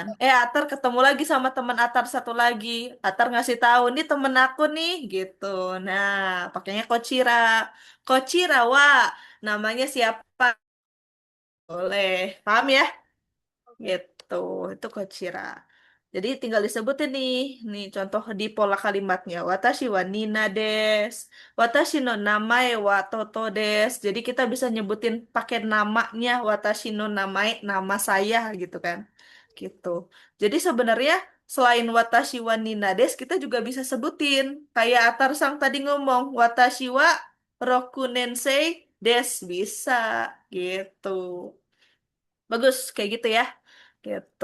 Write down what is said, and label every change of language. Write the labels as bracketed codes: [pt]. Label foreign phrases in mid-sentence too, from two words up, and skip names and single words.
[id] Atar ketemu lagi sama temen Atar satu lagi. Atar ngasih tahu, "Ini temen aku nih," gitu. Nah, pakainya Kochira. Kochira, wah, namanya siapa? Boleh. Paham ya? Oke. Gitu, itu Kochira. Jadi tinggal disebutin nih contoh di pola kalimatnya. [ja] 私はニナです. 私の名前はトトです. [id] Jadi kita bisa nyebutin pakai namanya. [ja] 私の名前, [id] nama saya gitu kan. Gitu. Jadi sebenarnya selain [ja] 私はニナです, [id] kita juga bisa sebutin. Kayak Atar Sang tadi ngomong. [ja] 私は六年生です. [id] Bisa. Gitu. Bagus, kayak gitu ya. Gitu.